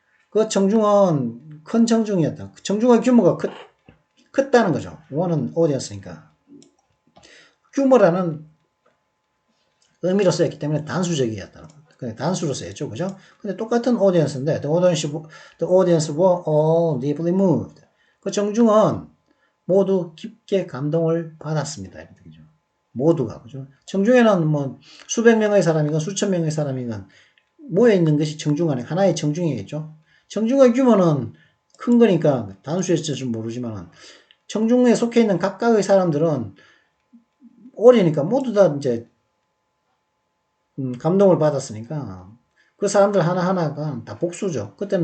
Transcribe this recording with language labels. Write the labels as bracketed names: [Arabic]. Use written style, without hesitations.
[Korean] 그 청중은 큰 청중이었다. 청중의 규모가 컸다는 거죠. one은 audience니까. 규모라는 의미로 쓰였기 때문에 단수적이었다는 거죠. 그냥 단수로 쓰였죠. 그죠? 근데 똑같은 audience인데, [English] the audience were all deeply moved. [Korean] 그 청중은 모두 깊게 감동을 받았습니다. 그죠? 모두가. 그죠? 청중에는 수백 명의 사람이건 수천 명의 사람이건 모여있는 것이 청중 안에 하나의 청중이겠죠. 청중의 규모는 큰 거니까 단수였을 줄 모르지만 청중에 속해 있는 각각의 사람들은 오래니까 모두 다 이제 감동을 받았으니까 그 사람들 하나하나가 다 복수죠.